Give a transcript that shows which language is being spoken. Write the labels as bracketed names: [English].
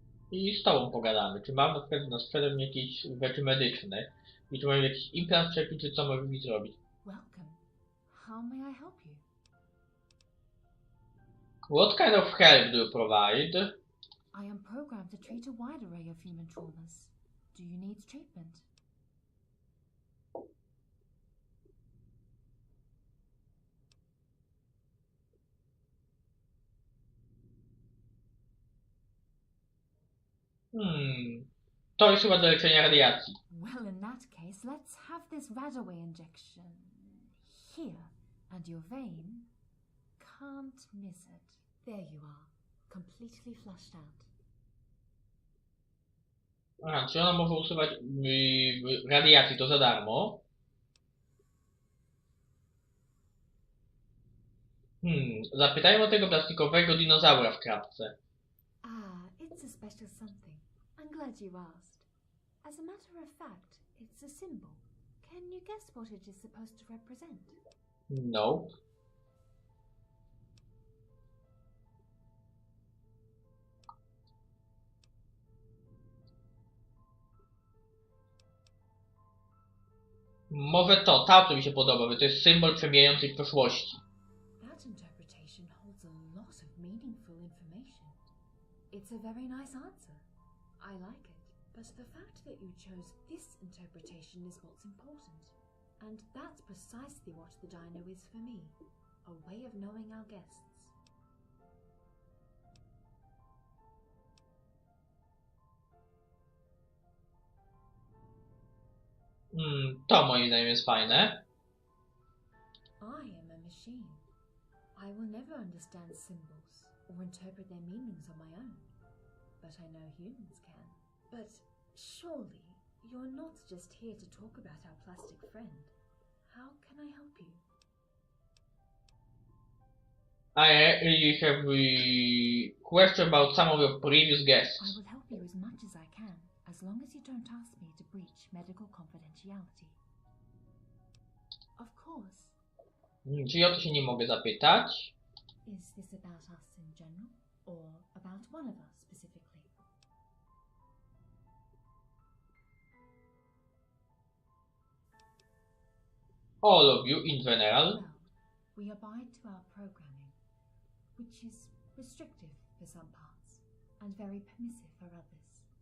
[Polish] I z tobą pogadamy. Czy mam na sprzedaż jakieś rzeczy medyczne? I czy mam jakiś implant wszczepić, czy co możemy mi zrobić? [English] Welcome. How may I help you? What kind of help do you provide? I am programmed to treat a wide array of human traumas. Do you need treatment? [Polish] To jest chyba do leczenia radiacji. [English] Well, in that case, let's have this Radaway injection here, and your vein can't miss it. There you are, completely flushed out. [Polish] Aha, czy ona może usuwać radiację, to za darmo? Zapytajmy o tego plastikowego dinozaura w kratce. [English] Ah, it's a special something. I'm glad you asked. As a matter of fact, it's a symbol. Can you guess what it is supposed to represent? Nope. [Polish] Może to, ta, co mi się podoba, bo to jest symbol przemijającej przeszłości. [English] That interpretation holds a lot of meaningful information. It's a very nice answer. I like it. But the fact that you chose this interpretation is what's important. And that's precisely what the dino is for me. A way of knowing our guests. [Polish] To moim zdaniem jest fajne. [English] I am a machine. I will never understand symbols or interpret their meanings on my own. But I know humans can. But surely you're not just here to talk about our plastic friend. How can I help you? I have a question about some of your previous guests. I will help you as much as I can, as long as you don't ask me to breach medical confidentiality. Of course. [Polish] Czyli o to się nie mogę zapytać. [English] Is this about us in general, or about one of us specifically? All of you in general. Well, we abide to our programming, which is restrictive for some parts, and very permissive for others.